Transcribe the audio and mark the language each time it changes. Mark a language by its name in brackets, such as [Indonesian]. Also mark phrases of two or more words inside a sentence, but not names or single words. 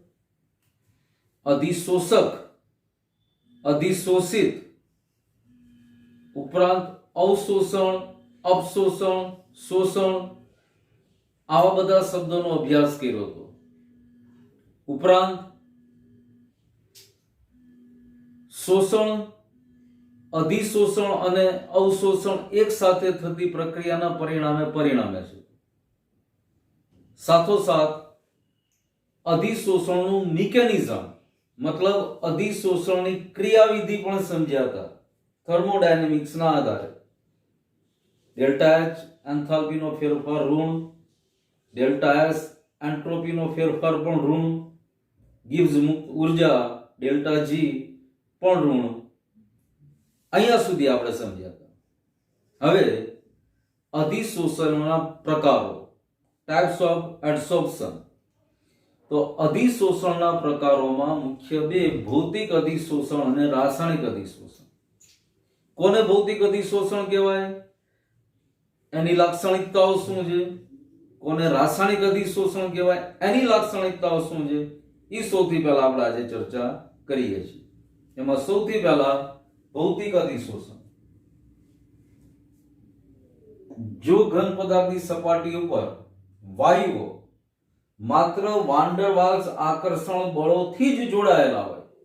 [Gujarati] અધિશોષક, અધિશોષિત ઉપરાંત અવશોષણ, અપશોષણ, શોષણ આવા બધા શબ્દો અભ્યાસ કર્યો હતો। ઉપરાંત શોષણ, અધિશોષણ અને અવશોષણ એક સાથે થતી પ્રક્રિયાના પરિણામે છે। સાથોસાથ અધિશોષણનું મિકેનિઝમ મતલબ અધિશોષણની ક્રિયાવિધિ પણ સમજ્યા હતા થર્મોડાયનેમિક્સના આધારે। [English] delta H [Gujarati] એન્થાલ્પીનો ફેરફાર ઋણ, [English] delta S [Gujarati] એન્ટ્રોપીનો ફેરફાર પણ ઋણ, ગિબ્સ મુક્ત ઊર્જા [English] delta G [Gujarati] પણ ઋણ। અહીંયા સુધી આપણે સમજ્યા હતા। હવે અધિશોષણના પ્રકારો, [English] types of adsorption. [Gujarati] તો અધિશોષણના પ્રકારોમાં મુખ્ય બે ભૌતિક અધિશોષણ અને રાસાયણિક અધિશોષણ। કોને ભૌતિક અધિશોષણ કહેવાય, એની લાક્ષણિકતાઓ શું છે? કોને રાસાયણિક અધિશોષણ કહેવાય, એની લાક્ષણિકતાઓ શું છે? ઈ સૌથી પહેલા આપણે આજે ચર્ચા કરીએ છીએ। એમાં સૌથી પહેલા ભૌતિક अधिशोषण। જો ઘન પદાર્થની સપાટી ઉપર વાયુઓ માત્ર વાન ડર વાલ્સ આકર્ષણ બળોથી જ જોડાયેલા હોય,